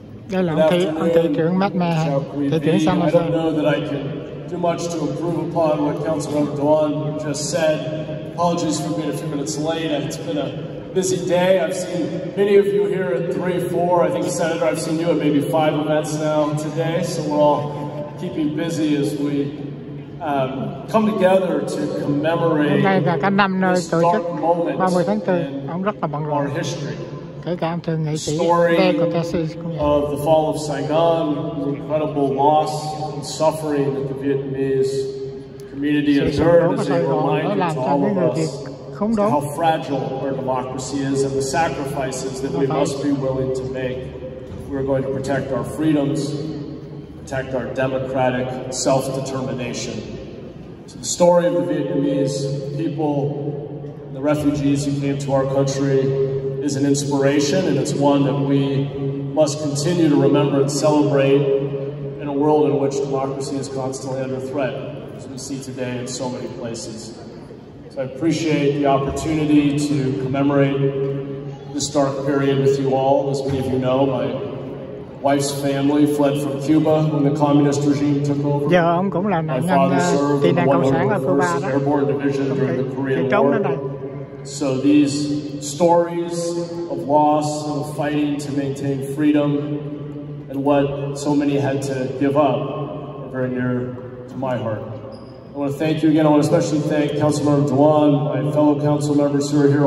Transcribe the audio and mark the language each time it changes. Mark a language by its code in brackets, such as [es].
[vi] Đây là ông thị trưởng Matt Mahan, thị trưởng San Jose. [en] I don't know that I can do much to improve upon what Councilmember Duan just said. Apologies for being a few minutes late. It's been a busy day. I've seen many of you here at 3, 4. I think, Senator, I've seen you at maybe 5 events now today. So we're all keeping busy as we come together to commemorate [vi] Hôm nay là cả năm nơi tổ chức 30 tháng 4. Ông rất là bận rộn. Kể cả ông thượng nghị sĩ Lê Treo Cơ Va. [en] Of the fall of Saigon, the incredible loss and suffering that the Vietnamese community endured is a reminder to all of us how fragile our democracy is and the sacrifices that we must be willing to make if we're going to protect our freedoms, protect our democratic self-determination. So the story of the Vietnamese people, the refugees who came to our country, is an inspiration, and it's one that we must continue to remember and celebrate in a world in which democracy is constantly under threat, as we see today in so many places. So I appreciate the opportunity to commemorate this dark period with you all. As many of you know, my wife's family fled from Cuba when the communist regime took over. [vi] Giờ ông cũng là nạn nhân tị nạn cộng sản ở Cuba đó. [en] Airborne division during the Korean War. So these stories of loss, of fighting to maintain freedom, and what so many had to give up are very near to my heart. I want to thank you again. I want to especially thank Councilmember Duan, my fellow council members who are here.